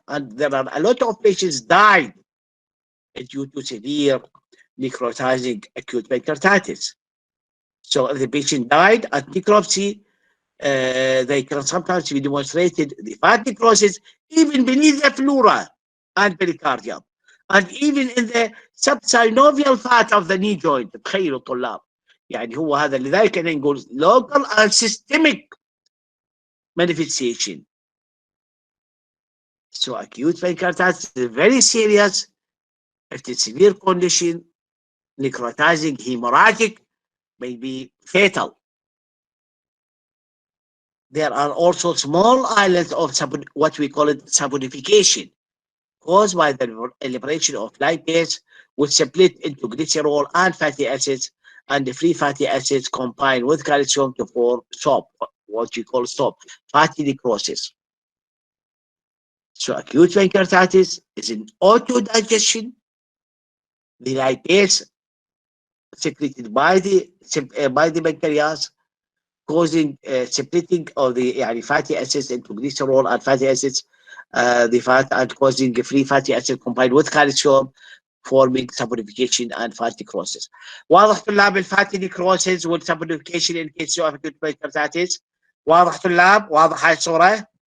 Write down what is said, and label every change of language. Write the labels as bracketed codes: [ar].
[en] And there are a lot of patients died due to severe necrotizing acute pancreatitis. So if the patient died at necropsy, they can sometimes be demonstrated the fat necrosis even beneath the pleura and pericardium, and even in the subsynovial fat of the knee joint. [ar] تخيلوا الطلاب، يعني هو هذا لذلك نقول [en] local and systemic manifestation. So acute pancreatitis is very serious. If it's a severe condition, necrotizing, hemorrhagic, may be fatal. There are also small islands of what we call it saponification, caused by the liberation of lipase, which split into glycerol and fatty acids, and the free fatty acids combine with calcium to form SOP, what you call SOP, fatty necrosis. So acute pancreatitis is an autodigestion. The lipase secreted by the pancreas, causing splitting of the fatty acids into glycerol and fatty acids, the fat, and causing free fatty acid combined with calcium, forming saponification and fat necrosis. [ar] واضح طلاب الفاتي [en] necrosis [ar] والسaponification [en] in case of acute pancreatitis؟ [ar] واضح طلاب؟ واضح هاي الصورة؟